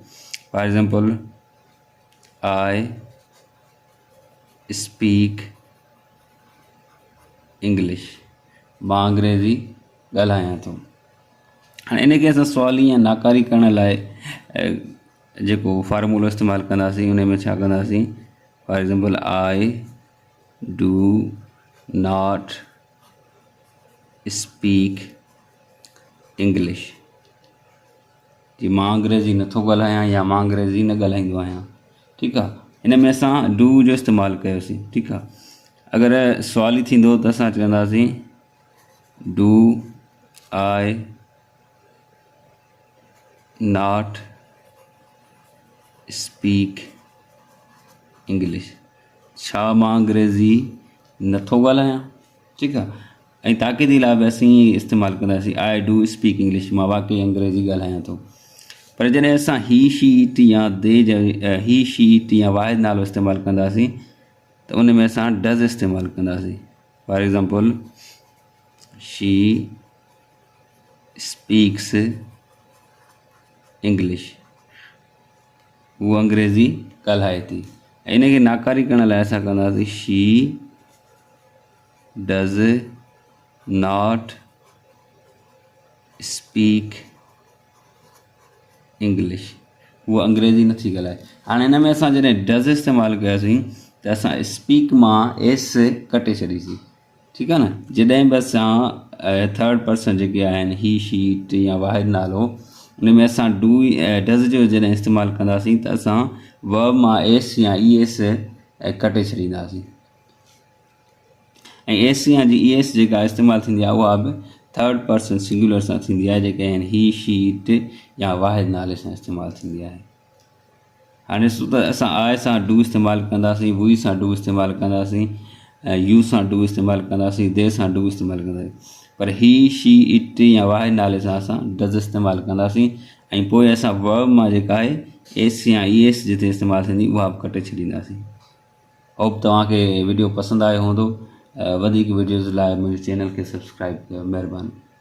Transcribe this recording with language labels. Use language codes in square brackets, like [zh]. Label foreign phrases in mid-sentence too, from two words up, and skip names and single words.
[en] for example, I speak English, [sd] मां अंग्रेज़ी ॻाल्हायां थो। हाणे इनखे असां सवाली या नाकारी करण लाइ जेको फार्मूलो इस्तेमालु कंदासीं, उन में छा कंदासीं, [en] for example, I do not speak English, [sd] जी मां अंग्रेज़ी नथो ॻाल्हायां या मां अंग्रेज़ी न ॻाल्हाईंदो आहियां। ठीकु आहे। हिन में असां डू जो इस्तेमालु कयोसीं। ठीकु आहे। अगरि सवाली थींदो त असां चवंदासीं [en] do I not speak English, [sd] छा मां अंग्रेज़ी नथो ॻाल्हायां। ठीकु आहे। ऐं ताक़ीदी लाइ बि असीं इस्तेमालु कंदासीं [en] I do speak English, [sd] मां वाक़ई अंग्रेज़ी ॻाल्हायां थो। पर जॾहिं असां ही, [en] she, it [sd] या [en] they he, she, it [sd] या वाहिद नालो इस्तेमालु कंदासीं त उन में असां डज़ इस्तेमालु कंदासीं। [en] for example, she speaks English, [sd] हू अंग्रेज़ी ॻाल्हाए थी। ऐं इनखे नाकारी करण लाइ असां कंदासीं [en] she does not speak English, [sd] उहा अंग्रेज़ी नथी ॻाल्हाए। हाणे हिन में असां जॾहिं डज़ इस्तेमालु कयोसीं त असां स्पीक मां एस कटे छॾीसीं, ठीकु आहे न। जॾहिं बि असां [en] third person [sd] जेके आहिनि [en] he she it [sd] या वाहिद नालो, उन में असां [en] do does [sd] जो जॾहिं इस्तेमालु कंदासीं त असां वर्ब मां एस या [en] e s [sd] कटे छॾींदासीं। ऐं एस या जी [en] e s [sd] जेका इस्तेमालु थींदी आहे उहा बि [en] third person singular [sd] सां थींदी आहे, जेके आहिनि [en] he she it [sd] या वाहिद नाले सां इस्तेमालु थींदी आहे। हाणे ॾिसो त असां आए सां डू इस्तेमालु कंदासीं, वी सां डू इस्तेमालु कंदासीं, यू सां डू इस्तेमालु कंदासीं, दे सां डू इस्तेमालु कंदासीं, पर [en] he she it [sd] या वाहिद नाले सां असां डज़ इस्तेमालु कंदासीं। ऐं पोइ असां वर्ब मां जेका आहे एस या [en] e s [sd] जिते इस्तेमालु थींदी उहा बि कटे छॾींदासीं। होप तव्हांखे वीडियो पसंदि आयो हूंदो। वधीक वीडियोज़ लाइ मुंहिंजे चैनल खे सब्सक्राइब कयो, महिरबानी।